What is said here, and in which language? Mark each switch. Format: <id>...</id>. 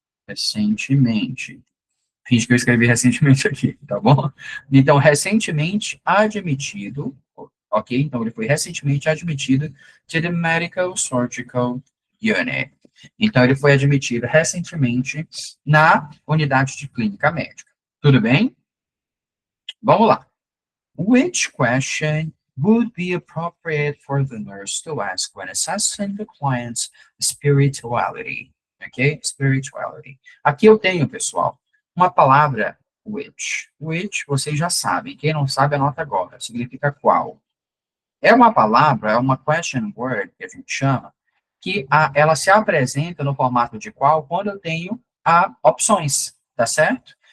<pt>Recentemente. Finge que eu escrevi recentemente aqui, tá bom? Então, recentemente admitido, ok? Então, ele foi recentemente admitido</pt> <en>to the Medical Surgical Unit.</en> <pt>Então, ele foi admitido recentemente na unidade de clínica médica. Tudo bem? Vamos lá.</pt> <en>Which question would be appropriate for the nurse to ask when assessing the client's spirituality? Ok? Spirituality.</en> <pt>Aqui eu tenho, pessoal, uma palavra which. Which, vocês já sabem. Quem não sabe, anota agora. Significa qual. É uma palavra, é uma question word, que a gente chama, que ela se apresenta no formato de qual quando eu tenho opções, tá certo?</pt>